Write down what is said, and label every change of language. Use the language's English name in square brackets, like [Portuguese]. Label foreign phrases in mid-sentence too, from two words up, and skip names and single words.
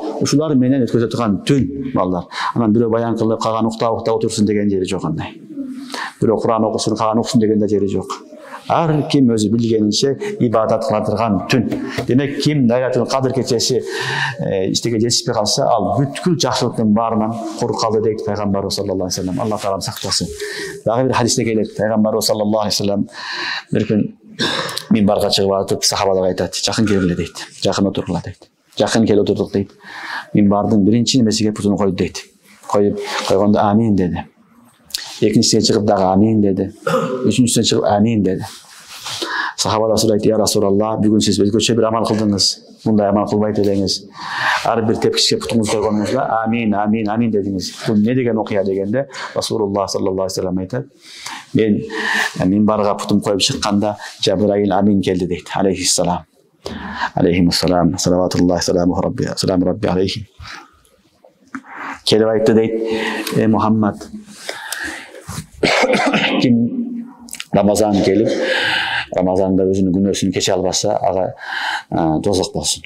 [Kyrgyz] Ушулар менен өткөзө турган түн балдар. Анан бирөө баян кылып, калган уктап отурсун деген жери жок андай. Бирөө Кур'ан окусун, калган окусун деген да жери жок. Ар ким өзү билгенинче ибадат кыла турган түн. Демек ким Лайлатул Кадр кечеси иштеге жетишпей калса, ал бүткүл жакшылыктын баарынан кур калды дейт пайгамбарыбыз [Arabic] صلى الله عليه وسلم. [Kyrgyz] Алла таалам сактасын. Дагы бир хадисте келет, пайгамбарыбыз [Arabic] صلى الله عليه وسلم [Kyrgyz] бир күн минбарга чыгып атып сахабаларга айтат, жакын келгиле дейт. Жакын отургула дейт. Жакын келип отурдук дейт. Минбардын биринчи немесиге путун койду дейт. Койгондо амин деди. Экинчисине чыгып дагы амин деди. Үчүнчүсүнө чыгып амин деди. Сахаба да сурайды: [Arabic] "يا رسول الله, [Kyrgyz] бүгүн сиз өзгөчө бир амал кылдыңыз. Мындай амал кылбайт элеңиз. Ар бир тепкичке путуңузду койгонуңузда амин, амин, амин дедиңиз. Бул эмне деген окуя?" дегенде [Arabic] رسول الله صلى الله عليه وسلم [Kyrgyz] айтат: "Мен минбарга путум коюп чыкканда Жабраил амин келди" дейт. Алейхиссалам. Алейхимуссалам. [Arabic] صلوات الله سلام ربي عليه. [Kyrgyz] Келип айтты дейт: "Мухаммад, ким Рамазан келип, Рамазанда өзүнүн күнөөсүн кече албаса, ага дозок болсун.